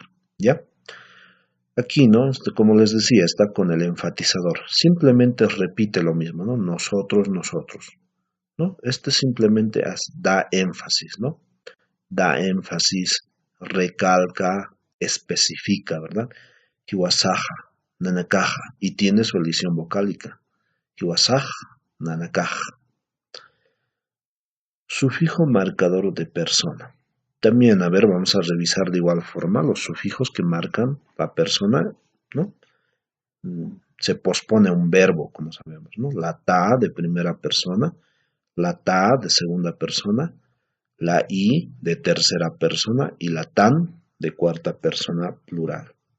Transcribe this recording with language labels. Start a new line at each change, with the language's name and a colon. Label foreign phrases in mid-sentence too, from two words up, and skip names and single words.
Spanish: ¿Ya? Aquí, ¿no? Como les decía, está con el enfatizador. Simplemente repite lo mismo, ¿no? Nosotros, nosotros, ¿no? Este simplemente da énfasis, ¿no? Da énfasis, recalca, especifica, ¿verdad?
Aymara: Hiwasaja, nanakaja,
Spanish: y tiene su elisión vocálica.
Aymara: Hiwasaja, nanakaja.
Spanish: Sufijo marcador de persona. También, a ver, vamos a revisar de igual forma los sufijos que marcan la persona, ¿no? Se pospone un verbo, como sabemos, ¿no? La ta de primera persona, la ta de segunda persona, la i de tercera persona y la tan de cuarta persona plural.